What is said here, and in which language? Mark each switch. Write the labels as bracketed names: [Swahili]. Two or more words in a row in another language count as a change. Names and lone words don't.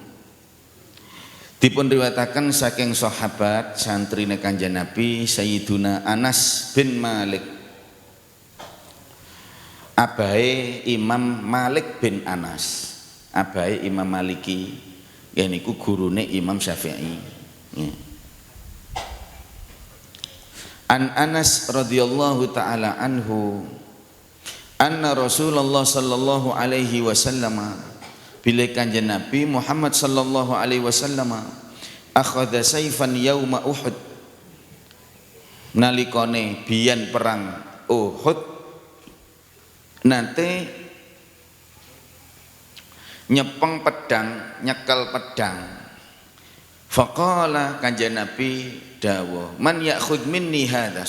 [Javanese] Dipun riwayataken saking sahabat santrine Kanjeng Nabi Sayyiduna Anas bin Malik. Abahe Imam Malik bin Anas. Abahe Imam Maliki. Ya niku gurune Imam Syafi'i. Ya. [Arabic] عن أنس رضي الله تعالى عنه أن رسول الله صلى الله عليه وسلم, bila Kanjeng Nabi Muhammad صلى الله عليه وسلم أخذ سيفا يوم أحد, [Javanese] nalikane biyen perang Uhud nate nyepeng pedang, nyekel pedang Faqala Kanjeng Nabi dawuh, [Arabic] "من يأخذ مني هذا?"